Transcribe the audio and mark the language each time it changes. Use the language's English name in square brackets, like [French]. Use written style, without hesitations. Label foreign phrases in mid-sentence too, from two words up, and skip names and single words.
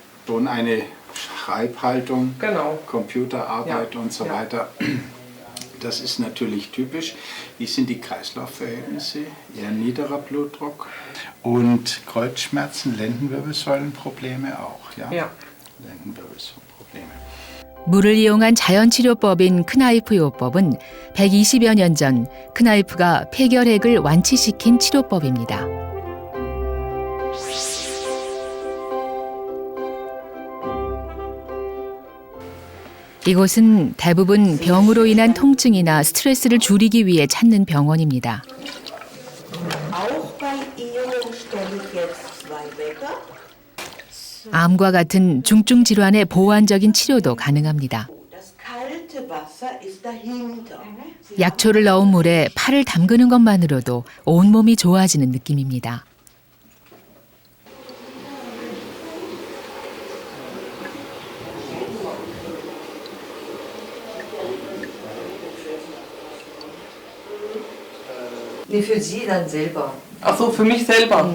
[German] Und eine Schreibhaltung, genau. Computerarbeit und so weiter. Das ist natürlich typisch. Wie sind die Kreislaufverhältnisse? Eher niederer Blutdruck und Kreuzschmerzen, Lendenwirbelsäulenprobleme auch. Ja. Lendenwirbelsäulenprobleme. [Korean] 물을 이용한 자연치료법인 크나이프 요법은 120여 년 전 크나이프가 폐결핵을 완치시킨 치료법입니다. 이곳은 대부분 병으로 인한 통증이나 스트레스를 줄이기 위해 찾는 병원입니다. 암과 같은 중증 질환의 보완적인 치료도 가능합니다. 약초를 넣은 물에 팔을 담그는 것만으로도 온몸이 좋아지는 느낌입니다. [German] Nee, für Sie dann selber? Ach so, für mich selber.